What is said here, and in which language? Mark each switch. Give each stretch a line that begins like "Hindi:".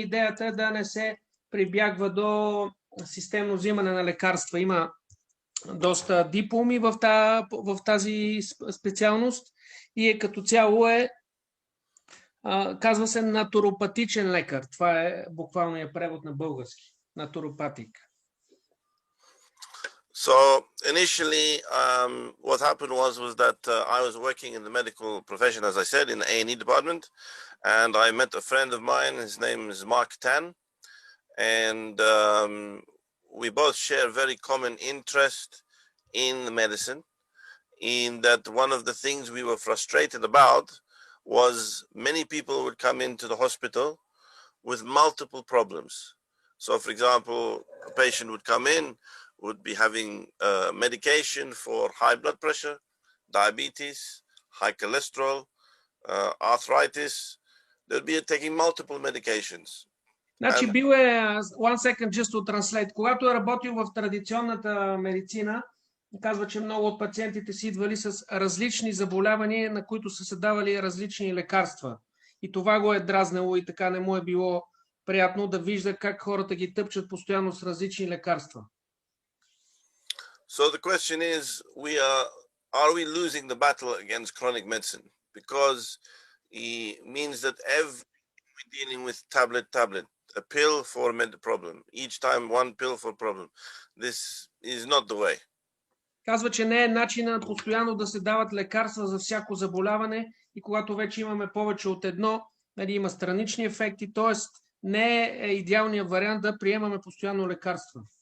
Bulgarian: Идеята е да не се прибягва до системно взимане на лекарства. Има доста дипломи в тази специалност и като цяло казва се натуропатичен лекар. Това е буквалният превод на български.
English: Naturopathic. So initially, what happened was that I was working in the medical profession, as I said, in the A&E department, and I met a friend of mine. His name is Mark Tan, and we both share very common interest in medicine. In that, one of the things we were frustrated about was many people would come into the hospital with multiple problems. So, for example, a patient would come in, would be having medication for high blood pressure, diabetes, high cholesterol, arthritis. They'll be taking multiple medications.
Bulgarian: Значи бил
English: one second just to translate.
Bulgarian: Когато е работил в традиционната медицина, казва, че много от пациентите си идвали с различни заболявания, на които са се давали различни лекарства. И това го е дразнело и така не му е било приятно да вижда как хората ги тъпчат постоянно с различни лекарства.
English: So the question is, are we losing the battle against chronic medicine? Because it means that we're dealing with tablet, a pill for a problem. Each time one pill for a problem. This is not the way.
Bulgarian: Казва, че не е начинът постоянно да се дават лекарства за всяко заболяване и когато вече имаме повече от едно, има странични ефекти, т.е. не е идеалният вариант да приемаме постоянно лекарства.